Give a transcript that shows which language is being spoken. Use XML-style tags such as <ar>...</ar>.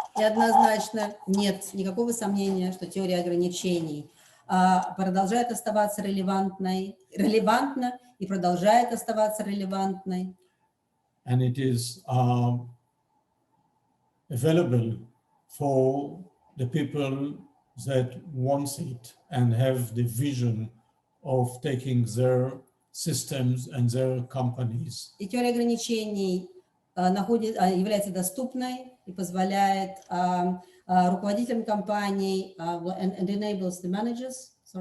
<ru>И однозначно нет никакого сомнения, что теория ограничений продолжает оставаться релевантна и продолжает оставаться релевантной.</ru> <en>And it is available for the people that want it and have the vision of taking their systems and their companies.</en> <ru>И теория ограничений является доступной и позволяет руководителям компаний</ru> <en>and enables the managers,</en>